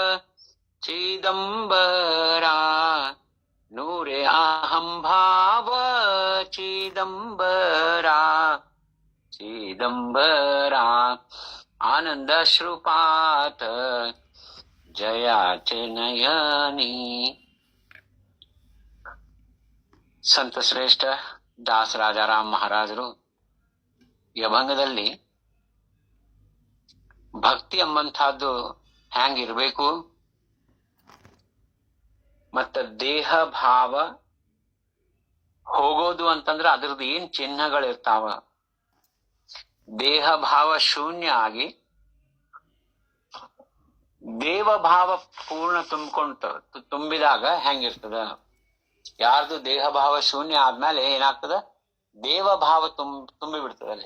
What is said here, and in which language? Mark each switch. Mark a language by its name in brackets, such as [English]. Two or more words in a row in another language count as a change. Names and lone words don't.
[Marathi] चिदंबरा, नूरे अहंभाव चिदंबरा, चिदंबरा, आनंद श्रुपात जयाचे नयनी. [Kannada] ಸಂತ ಶ್ರೇಷ್ಠ ದಾಸ ರಾಜಾರಾಮ್ ಮಹಾರಾಜರು ಈ ಅಭಂಗದಲ್ಲಿ ಭಕ್ತಿ ಎಂಬಂತಹದ್ದು ಹ್ಯಾಂಗಿರ್ಬೇಕು, ಮತ್ತ ದೇಹ ಭಾವ ಹೋಗೋದು ಅಂತಂದ್ರೆ ಅದ್ರದ್ದು ಏನ್ ಚಿಹ್ನಗಳಿರ್ತಾವ, ದೇಹ ಭಾವ ಶೂನ್ಯ ಆಗಿ ದೇವ ಭಾವ ಪೂರ್ಣ ತುಂಬಿದಾಗ ಹೆಂಗಿರ್ತದ, ಯಾರ್ದು ದೇಹ ಭಾವ ಶೂನ್ಯ ಆದ್ಮೇಲೆ ಏನಾಗ್ತದ, ದೇವ ಭಾವ ತುಂಬಿ ಬಿಡ್ತದಲ್ಲಿ.